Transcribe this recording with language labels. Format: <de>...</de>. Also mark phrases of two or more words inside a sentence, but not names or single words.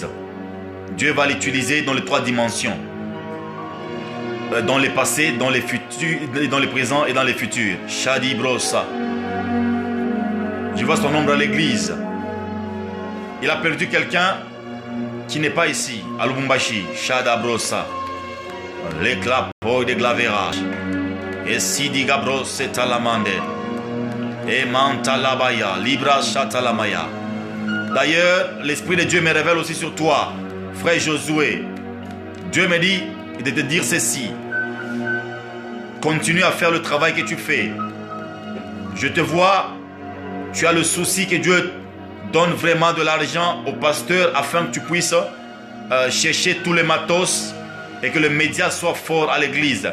<fr>Dieu va l'utiliser dans les 3 dimensions. Dans les passés, dans les futurs, dans les présents et dans les futurs. Shadi brosa. Je vois son ombre à l'église. Il a perdu quelqu'un qui n'est pas ici, à Lubumbashi. Shada brosa. L'éclat de glaverage. Et Sidi Gabros et Talamande. Et Mantalabaya. Libra Shatalamaya. D'ailleurs, l'Esprit de Dieu me révèle aussi sur toi, frère Josué. Dieu me dit de te dire ceci. Continue à faire le travail que tu fais. Je te vois, tu as le souci que Dieu donne vraiment de l'argent au pasteur afin que tu puisses chercher tous les matos et que le média soit fort à l'église.</fr>